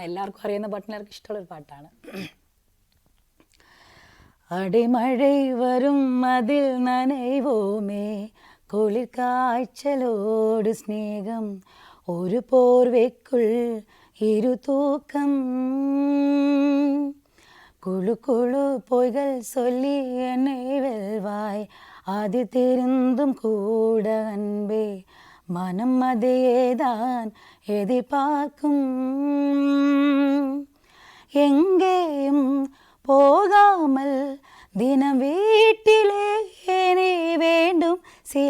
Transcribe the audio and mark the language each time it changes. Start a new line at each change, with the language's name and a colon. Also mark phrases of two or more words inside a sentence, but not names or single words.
Malayalam: എല്ലാവർക്കും അറിയുന്ന പാട്ടിന് എല്ലാവർക്കും ഇഷ്ടമുള്ളൊരു പാട്ടാണ്.
Tamil: அடிமழை வரும் அதில் நனைவோமே, குளிர் காய்ச்சலோடு ஸ்நேகம், ஒரு போர்வைக்குள் இரு தூக்கம், குழு குழு பொய்கள் சொல்லி என்னை வெல்வாய், அது தெரிந்தும் கூட அன்பே மனம் அதையேதான் எதிர்பார்க்கும், எங்கேயும் போகாமல் தினம் வீட்டிலே நீ வேண்டும், சில